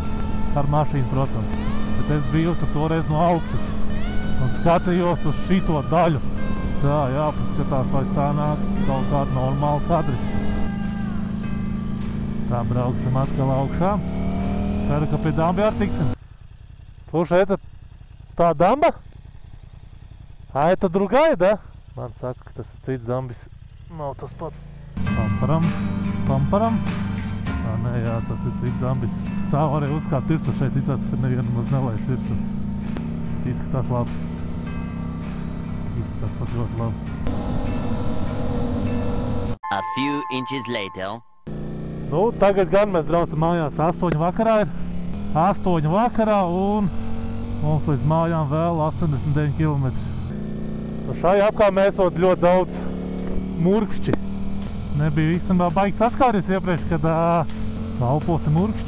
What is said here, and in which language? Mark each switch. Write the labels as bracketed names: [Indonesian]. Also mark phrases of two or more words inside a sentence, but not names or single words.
[Latvian] Ar mašīnu, protams. Bet es biju toreiz no augšas un skatījos uz šito daļu. Tā, jāpaskatās, vai sanāks kaut kādi normāli kadri. Tā, brauksim atkal augšā. Ceru, ka pie dambi arī tiksim. [Russian] Слушай, это [Latvian] tā damba? [Russian] Это другая, да? [Latvian] Man saka, ka tas ir cits dambis. Nav tas pats. Pamparam. Nē, jā, tas ir cits dambis. Stāv arī uzkāpt virsū šeit, izsāc, ka nevienu maz nelaist virsū. Izskatās labi. Izskatās pat ļoti labi. [English] A few inches later. [Latvian] Tagad gan mēs braucam mājās 8 vakarā ir. 8 vakarā un mums līdz mājām vēl 89 km. Šajā apkārtnē esot ļoti daudz murkšķi. Nebija īstenībā baigi saskāries iepriekš, kad Alpos ir murkšķi.